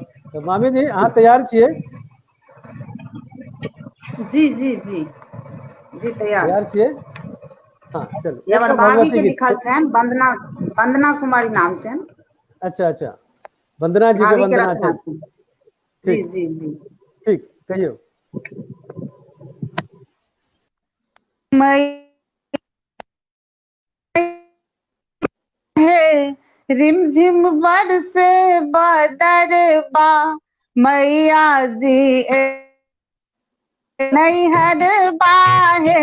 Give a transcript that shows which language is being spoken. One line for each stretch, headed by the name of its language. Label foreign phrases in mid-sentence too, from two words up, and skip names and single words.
Maithili: तऽ मामी जी अहाँ तैयार छियै? जी जी जी जी तैयार छियै? हाँ चलू। ये हमर भाभी के लिखल छनि, वंदना कुमारी नाम छनि। अच्छा अच्छा, वंदना जी के वंदना छै। जी जी जी ठीक, कहियो। रिमझिम बरसे बदरबा, मैया जी नैहर बाहे।